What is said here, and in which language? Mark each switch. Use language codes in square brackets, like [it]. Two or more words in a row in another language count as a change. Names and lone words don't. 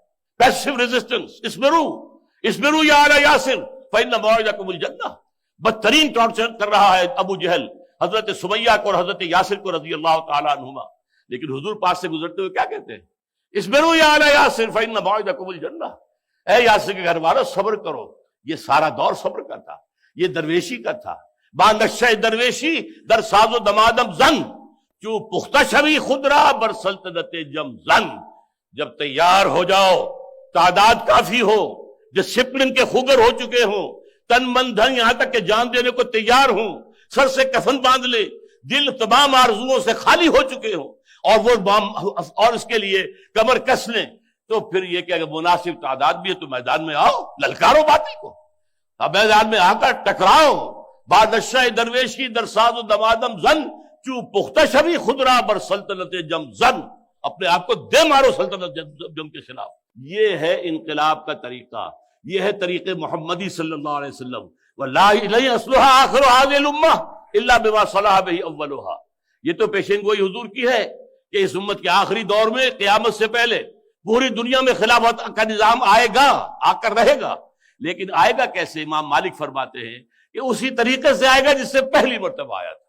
[en] passive resistance, [ar] اسمرو یا آل یاسر فإن موعدکم الجنہ، [ur] بدترین ٹارچر کر رہا ہے ابو جہل حضرت سمیہ کو اور حضرت یاسر کو [ar] رضی اللہ تعالیٰ عنہما، [ur] لیکن حضور پاس سے گزرتے ہوئے کیا کہتے ہیں؟ [ar] اسمرو یا آل یاسر فإن موعدکم الجنہ، [ur] اے یاسر کے گھر والوں صبر کرو۔ یہ سارا دور صبر کا تھا، یہ درویشی کا تھا۔ [fa] با نشہ درویشی در ساز و دمادم زن، جو پختہ شوی خود را بر سلطنت جم زن، [ur] جب تیار ہو جاؤ، تعداد کافی ہو، ڈسپلن کے خوگر ہو چکے ہوں، تن من دھن یہاں تک کہ جان دینے کو تیار ہوں، سر سے کفن باندھ لے، دل تمام آرزوؤں سے خالی ہو چکے ہوں، اور اس کے لیے کمر کس لیں، تو پھر یہ کہ اگر مناسب تعداد بھی ہے تو میدان میں آؤ، للکارو باطل کو، اب میدان میں آ کر ٹکراؤ۔ [fa] بادشاہ درویشی در ساز و دمادم زن، چو پختہ شوی خود را بر سلطنت جم زن، [ur] اپنے آپ کو دے مارو سلطنت جم کے خلاف۔ یہ ہے انقلاب کا طریقہ، یہ ہے طریقے محمدی [ar] صلی اللہ علیہ وسلم۔ وَلَا يَصْلُحَ آخِرُ هَذِهِ الْأُمَّةِ إِلَّا بِمَا صَلَحَ بِهِ أَوَّلُهَا، [ur] یہ تو پیشین گوئی حضور کی ہے کہ اس امت کے آخری دور میں قیامت سے پہلے پوری دنیا میں خلافت کا نظام آئے گا، آ کر رہے گا، لیکن آئے گا کیسے؟ امام مالک فرماتے ہیں کہ اسی طریقے سے آئے گا جس سے پہلی مرتبہ آیا تھا۔